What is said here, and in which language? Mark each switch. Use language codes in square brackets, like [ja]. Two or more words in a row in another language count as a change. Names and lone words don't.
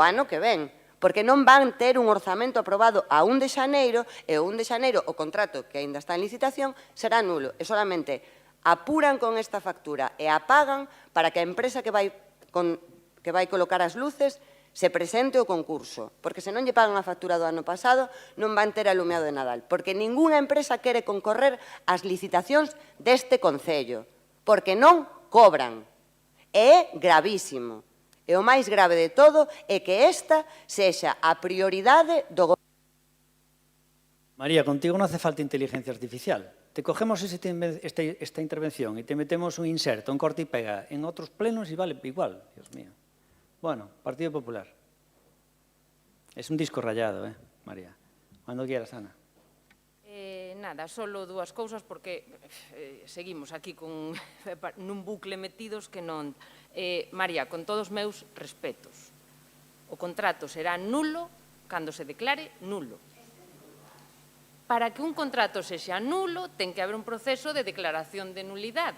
[gl] ano que ven, porque non van ter un orzamento aprobado a 1 de xaneiro, e o 1 de xaneiro o contrato que aínda está en licitación será nulo, e solamente apuran con esta factura e a pagan para que a empresa que vai colocar as luces se presente o concurso, porque se non lle pagan a factura do ano pasado non van ter alumeado de Nadal, porque ningunha empresa quere concorrer ás licitacións deste Concello, porque non cobran. É gravísimo. E o máis grave de todo é que esta sexa a prioridade do goberno. [es] María, contigo non hace falta inteligencia artificial. Te cogemos esta intervención y te metemos un inserto, un corte y pega en otros plenos y vale igual, Dios mío. Bueno, Partido Popular. Es un disco rayado, María. Cuando quieras, Ana. [gl] Nada, solo 2 cousas porque seguimos aquí nun bucle metidos que non... María, con todos os meus respetos, o contrato será nulo cando se declare nulo. Para que un contrato sexa nulo, ten que haber un proceso de declaración de nulidade.